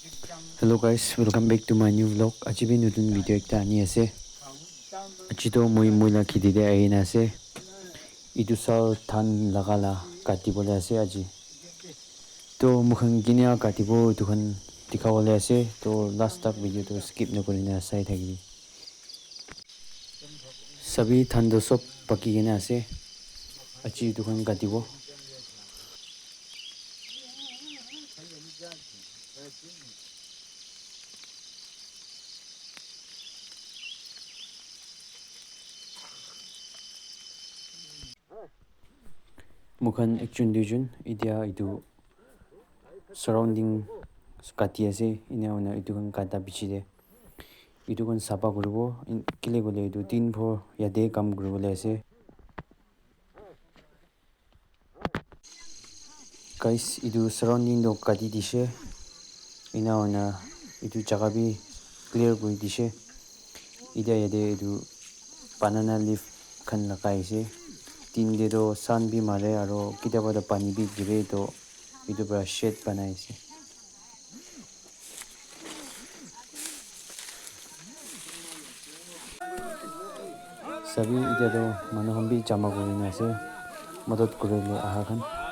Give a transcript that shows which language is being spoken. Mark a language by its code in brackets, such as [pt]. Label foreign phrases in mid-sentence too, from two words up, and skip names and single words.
[en] Hello guys, welcome back to my new vlog. [nag] Aji bi nutun video ekta ani ase. Aji to moi la khiti de aina ase. Itu sal than lagala kati bole ase aji. To mukhan ginia kati bo itu khan dikhawale ase. To last tak video to skip na kurina sai thagi. Sabi than do sob paki gina ase. Aji itu khan kati bo. Mukhan ekjun dujun idia itu surrounding kati ase ina ona itu kan kata bichide itu kan sapa kuribo kile gole itu tin bhor yate kam kuribole ase guys itu surrounding do kati dishe ina ona itu jaga bi clear kuri dishe ida yate itu banana leaf khan lagai ase tin de do sun bi mare aro kitaba da pani bi gire to itu pra shade banai ase sabi ida do manu khan bi jama kurina ase madad kurele aha khan